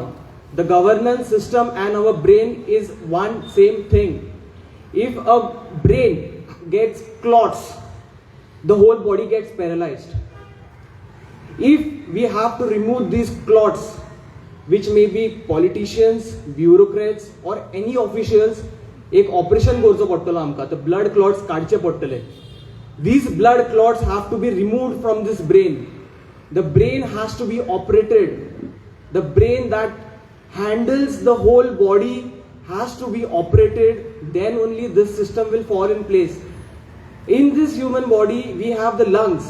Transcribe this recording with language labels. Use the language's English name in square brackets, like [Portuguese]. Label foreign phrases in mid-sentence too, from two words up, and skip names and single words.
[English] The governance system and our brain is one same thing. If a brain gets clots, the whole body gets paralyzed. If we have to remove these clots, which may be politicians, bureaucrats or any officials, [Konkani] एक ऑपरेशन करचो पडटलो आमकां, [English] the blood clots [Konkani] काडचे पडटले. [English] These blood clots have to be removed from this brain. The brain has to be operated. The brain that handles the whole body has to be operated. Then only this system will fall in place. In this human body, we have the lungs.